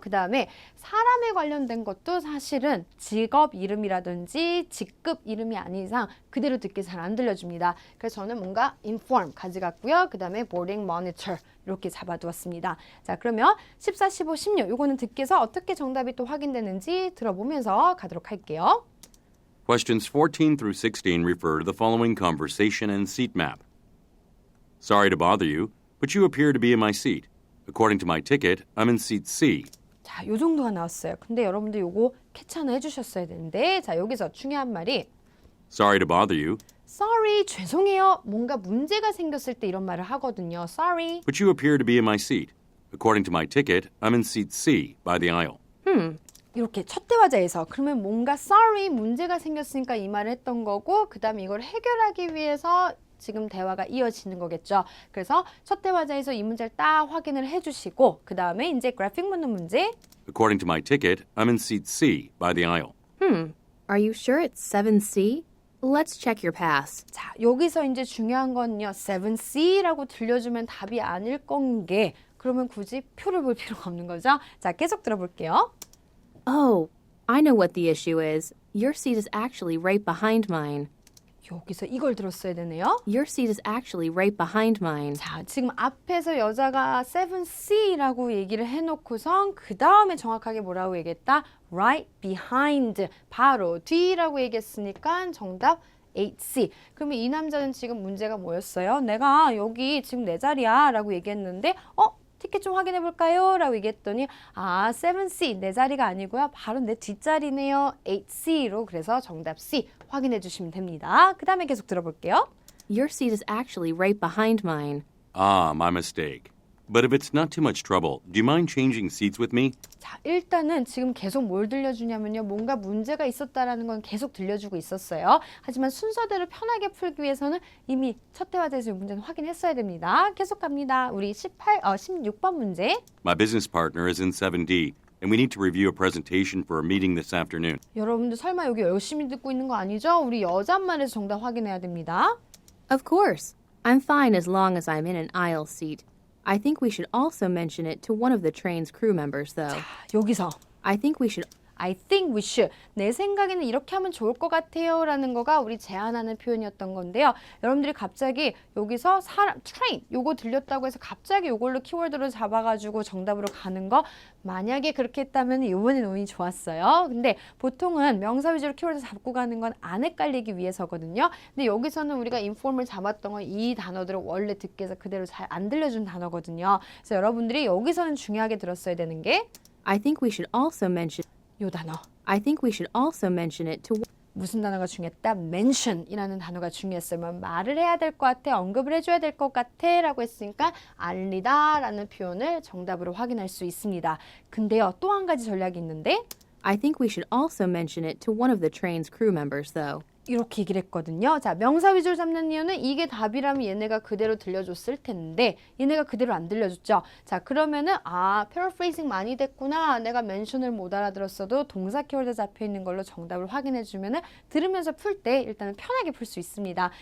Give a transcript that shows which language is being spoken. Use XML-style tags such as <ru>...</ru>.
<ko>그 다음에 사람에 관련된 것도 사실은 직업 이름이라든지 직급 이름이 아닌 이상 그대로 듣기 잘 안 들려줍니다. 그래서 저는 뭔가 inform 가져갔고요. 그 다음에 boarding monitor 이렇게 잡아두었습니다. 자, 그러면 14, 15, 16 요거는 듣기에서 어떻게 정답이 또 확인되는지 들어보면서 가도록 할게요.</ko> <en>Questions 14 through 16 refer to the following conversation and seat map. Sorry to bother you, but you appear to be in my seat. According to my ticket, I'm in seat C.</en> <ko>자, 요 정도가 나왔어요. 근데 여러분들 요거 캐치하나 해주셨어야 되는데 자, 여기서 중요한 말이</ko> <en>Sorry to bother you,</en> <ko>sorry, 죄송해요. 뭔가 문제가 생겼을 때 이런 말을 하거든요.</ko> <en>sorry. but you appear to be in my seat. According to my ticket, I'm in seat C by the aisle.</en> <ko>이렇게 첫 대화자에서 그러면 뭔가 sorry, 문제가 생겼으니까 이 말을 했던 거고 그 다음에 이걸 해결하기 위해서 지금 대화가 이어지는 거겠죠. 그래서 첫 대화자에서 이 문제를 딱 확인을 해주시고 그 다음에 이제 그래픽 묻는 문제</ko> <en>According to my ticket, I'm in seat C by the aisle. Are you sure it's 7C? Let's check your pass.</en> <ko>자, 여기서 이제 중요한 건요. 7C라고 들려주면 답이 아닐 건 게 그러면 굳이 표를 볼 필요가 없는 거죠. 자, 계속 들어볼게요.</ko> <en>Oh, I know what the issue is. Your seat is actually right behind mine.</en> <ko>여기서 이걸 들었어야 되네요.</ko> <en>Your seat is actually right behind mine.</en> <ko>자, 지금 앞에서 여자가 7C라고 얘기를 해놓고선 그 다음에 정확하게 뭐라고 얘기했다?</ko> <en>Right behind,</en> <ko>바로 뒤라고 얘기했으니까 정답 8C. 그러면 이 남자는 지금 문제가 뭐였어요? 내가 여기 지금 내 자리야 라고 얘기했는데 티켓 좀 확인해 볼까요? 라고 얘기했더니 7C 내 자리가 아니고요. 바로 내 뒷자리네요. 8C로 그래서 정답 C 확인해 주시면 됩니다. 그 다음에 계속 들어볼게요.</ko> <en>Your seat is actually right behind mine. Ah, my mistake. But if it's not too much trouble, do you mind changing seats with me?</en> <ko>자, 일단은 지금 계속 뭘 들려주냐면요. 뭔가 문제가 있었다라는 건 계속 들려주고 있었어요. 하지만 순서대로 편하게 풀기 위해서는 이미 첫 대화에서 이 문제는 확인했어야 됩니다. 계속 갑니다. 우리 16번 문제.</ko> <en>My business partner is in 7D, and we need to review a presentation for a meeting this afternoon.</en> <ko>여러분들 설마 여기 열심히 듣고 있는 거 아니죠? 우리 여자말에서 정답 확인해야 됩니다.</ko> <en>Of course. I'm fine as long as I'm in an aisle seat. I think we should also mention it to one of the train's crew members, though.</en> <ko>여기서</ko> <en>I think we should I think we should.</en> <ko>내 생각에는 이렇게 하면 좋을 것 같아요 라는 거가 우리 제안하는 표현이었던 건데요. 여러분들이 갑자기 여기서 train 요거 들렸다고 해서 갑자기 요걸로 키워드로 잡아가지고 정답으로 가는 거 만약에 그렇게 했다면 이번엔 운이 좋았어요. 근데 보통은 명사 위주로 키워드 잡고 가는 건 안 헷갈리기 위해서거든요. 근데 여기서는 우리가 inform을 잡았던 건 이 단어들을 원래 듣기 위해서 그대로 잘 안 들려준 단어거든요. 그래서 여러분들이 여기서는 중요하게 들었어야 되는 게</ko> <en>I think we should also mention</en> <ko>요 단어.</ko> <en>I think we should also mention it to</en> <ko>무슨 단어가 중요했다? mention이라는 단어가 중요했어요. 말을 해야 될 것 같아, 언급을 해줘야 될 것 같아 라고 했으니까 알리다 라는 표현을 정답으로 확인할 수 있습니다. 근데요, 또 한 가지 전략이 있는데</ko> <en>I think we should also mention it to one of the train's crew members though.</en> <ko>이렇게 얘기를 했거든요. 자, 명사 위주로 잡는 이유는 이게 답이라면 얘네가 그대로 들려줬을 텐데 얘네가 그대로 안 들려줬죠. 자, 그러면은 paraphrasing 많이 됐구나. 내가 mention을 못 알아들었어도 동사 키워드 잡혀 있는 걸로 정답을 확인해 주면은 들으면서 풀 때 일단은 편하게 풀 수 있습니다.</ko>